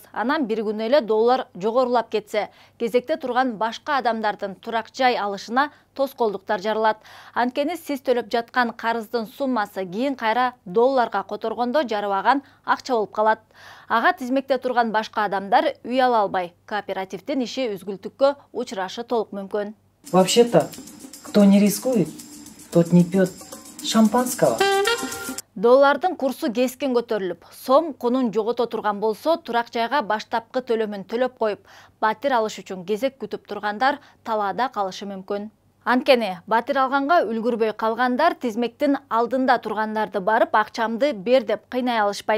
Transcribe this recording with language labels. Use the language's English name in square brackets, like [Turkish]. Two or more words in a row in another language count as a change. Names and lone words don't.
[Kyrgyz] Анан бир күнү эле доллар жогорулап кетсе, кезекте турган башка адамдардын турак жай алышына тоскоолдуктар жарылат. Анткени сиз төлөп жаткан карыздын суммасы кийин кайра долларга которгондо жарыбаган акча болуп калат. Ага тизмекте турган башка адамдар үй ала албай, кооперативдин иши үзгүлтүккө учурашы толук мүмкүн. [Russian] Вообще-то, кто не рискует, тот не пьет шампанского. [Kyrgyz] Доллардын курсу кескен көтөрүлүп, сом кунун жогото турган болсо, турак жайга баштапкы төлөмүн төлөп коюп, батир алыш үчүн кезек күтүп тургандар талаада калышы мүмкүн. Анткени батир алганга үлгүрбөй калгандар тизмектин алдында тургандарды барып акчамды бер деп кыйнай алышпайт.